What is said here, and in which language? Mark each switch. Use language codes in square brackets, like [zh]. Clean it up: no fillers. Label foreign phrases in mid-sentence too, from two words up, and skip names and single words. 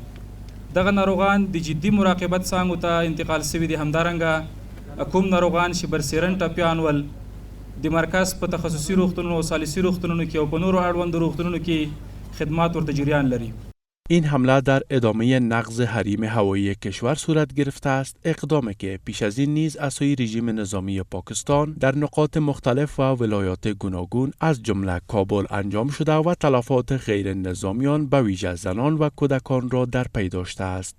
[ps] دغه ناروغان د جدي مراقبت څانګو ته انتقال سوي دي. همدارنګه کوم ناروغان چې برسیرن ټپیان ول د مرکز په تخصصي روغتونونو او ثالثي روغتونونو کې او په نورو اړوندو روغتونونو کې خدمات ورته جریان لري. [fa] این حمله در ادامه نقض حریم هوایی کشور صورت گرفته است، اقدامی که پیش از این نیز از سوی رژیم نظامی پاکستان در نقاط مختلف و ولایات گوناگون از جمله کابل انجام شده و تلفات غیر نظامیان به ویژه زنان و کودکان را در پی داشته است.